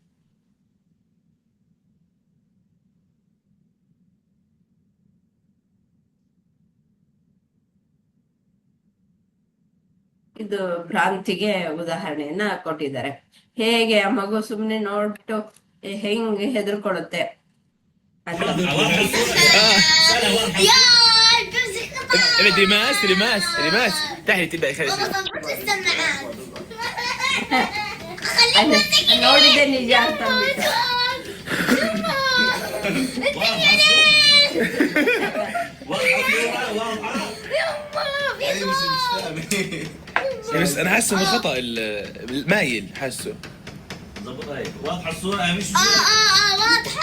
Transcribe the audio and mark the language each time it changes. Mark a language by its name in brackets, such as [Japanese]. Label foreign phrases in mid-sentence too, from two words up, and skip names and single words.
[Kannada] ಇದು ಭ್ರಾಂತಿಗೆ ಉದಾಹರಣೆಯನ್ನ ಕೊಟ್ಟಿದ್ದಾರೆ. ಹೇಗೆ ಆ ಮಗು ಸುಮ್ನೆ ನೋಡ್ಬಿಟ್ಟು ಹೆಂಗ್ ಹೆದರ್ಕೊಳ್ಳುತ್ತೆ ಅಂತ. [Arabic] ريماس تعالي تبقى [Kannada] ನೋಡಿದ್ದೆ ನಿಜ ಅಂತ ಅಂದ್ಬಿಟ್ಟು. [Arabic] بس انا حاسه انه خطا المايل حاسه ظبطها هيك واضحه الصوره مش واضحة.